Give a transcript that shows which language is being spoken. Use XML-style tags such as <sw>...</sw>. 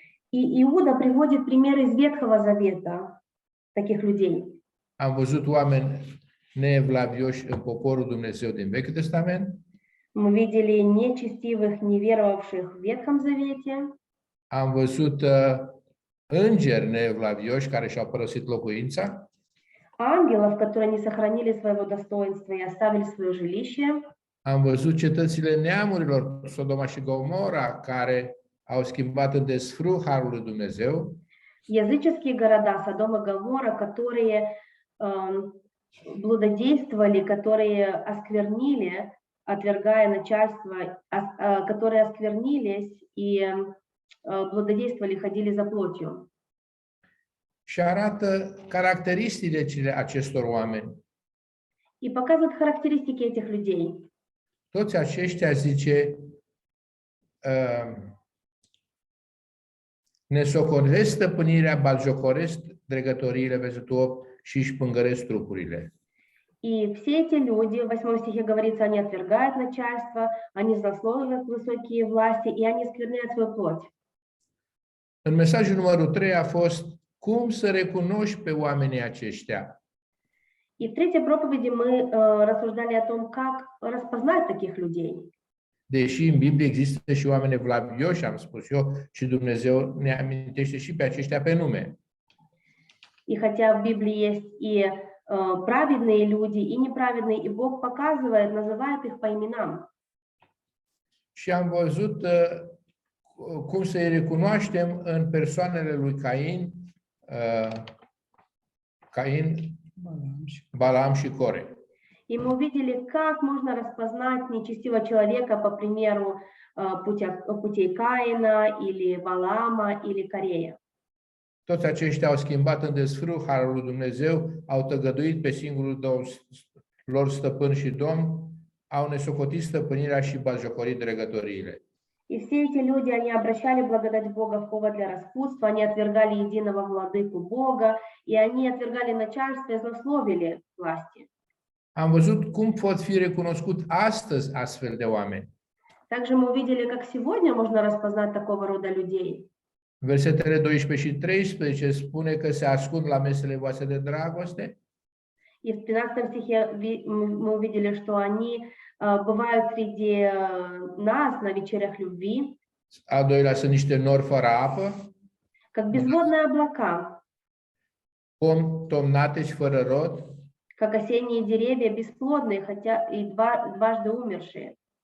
<ru>И Иуда приводит примеры из Ветхого Завета таких людей.</ru> <ro>Am văzut oameni neevlavioși în poporul Dumnezeu din Vechiul Testament,</ro> <ru>Мы видели нечестивых, неверовавших в Ветхом Завете.</ru> <ro>am văzut îngeri neevlavioși care și-au părăsit locuința,</ro> <ru>Ангелов, которые не сохранили своего достоинства и оставили свое жилище.</ru> <ro>am văzut cetățile neamurilor, Sodoma și Gomora, care au schimbat în desfrâu harul lui Dumnezeu,</ro> <ru>Языческие города, Содом и Гоморра, которые блудодействовали, которые осквернили, отвергая начальство, которые осквернились и блудодействовали, ходили за плотью.</ru> <ro>și arată caracteristicile acestor oameni.</ro> <ru>И показывают характеристики этих людей.</ru> <ro>Toți aceștia, zice, ne socoresc stăpânirea, batjocoresc dregătoriile, versetul 8, și își pângăresc trupurile.</ro> <ru>И все эти люди, в 8 стихе говорится, они отвергают начальство, они злословят высокие власти, и они скверняют свою плоть.</ru> <ro>În mesajul numărul 3 a fost cum să recunoști pe oamenii aceștia.</ro> <ru>И в 3 проповеди мы рассуждали о том, как распознать таких людей.</ru> <ro>Deși în Biblie există și oameni evlavioși, am spus eu, și Dumnezeu ne amintește și pe aceștia pe nume.</ro> <ru>И хотя в Библии есть и праведные люди, и неправедные, и Бог показывает, называет их по именам.</ru> <ro>Și am văzut cum să-i recunoaștem în persoanele lui Cain, Balaam și Core.</ro> <ru>И мы увидели, как можно распознать нечестивого человека по примеру путей Каина, или Валаама, или Корея.</ru> <ro>Toți aceștia au schimbat în desfrâu harul lui Dumnezeu, au tăgăduit pe singurul lor stăpân și domn, au nesocotit stăpânirea și batjocorit dregătoriile.</ro> <ru>И все эти люди, они обращали благодать Бога в повод для распутства, они отвергали единого владыку Бога, и они отвергали начальство и злословили власти.</ru> <ro>Am văzut cum pot fi recunoscut astăzi astfel de oameni.</ro> <ru>Также мы увидели, как сегодня можно распознать такого рода людей.</ru> <ro>Versetele 12 și 13 spune că se ascund la mesele voastre de dragoste,</ro> <ru>И в 13 стихе мы увидели, что они бывают среди нас на вечерях любви,</ru> <ro>al doilea sunt niște nori fără apă,</ro> <ru>как безводные облака,</ru> <ro>pomi tomnate și fără rod,</ro> <ru>как осенние деревья, бесплодные, хотя и дважды умершие.</ru>